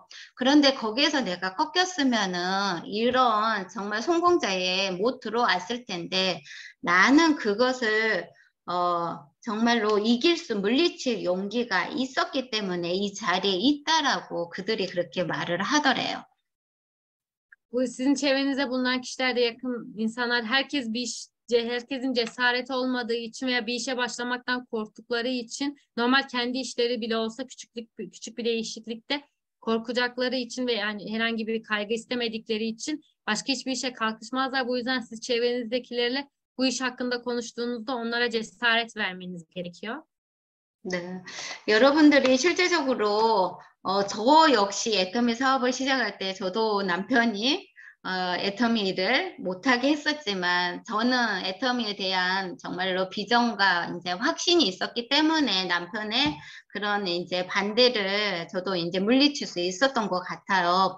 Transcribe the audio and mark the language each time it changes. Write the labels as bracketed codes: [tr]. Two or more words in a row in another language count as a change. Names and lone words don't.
[ko] 그런데 거기에서 내가 꺾였으면은 이런 정말 성공자에 못 들어왔을 텐데 나는 그것을 정말로 물리칠 용기가 있었기 때문에 이 자리에 있다라고 그들이 그렇게 말을 하더래요. [tr] Bu sizin çevrenizde bulunan kişilerde yakın insanlar herkesin cesareti olmadığı için veya bir işe başlamaktan korktukları için normal kendi işleri bile olsa küçük bir değişiklikte korkacakları için ve yani herhangi bir kaygı istemedikleri için başka hiçbir işe kalkışmazlar. Bu yüzden siz çevrenizdekilerle bu iş hakkında konuştuğunuzda onlara cesaret vermeniz gerekiyor. [ko] 네, 여러분들이 실제적으로 저 역시 애터미 사업을 시작할 때 저도 남편이 애터미를 못하게 했었지만 저는 애터미에 대한 정말로 비전과 이제 확신이 있었기 때문에 남편의 그런 이제 반대를 저도 이제 물리칠 수 있었던 것 같아요.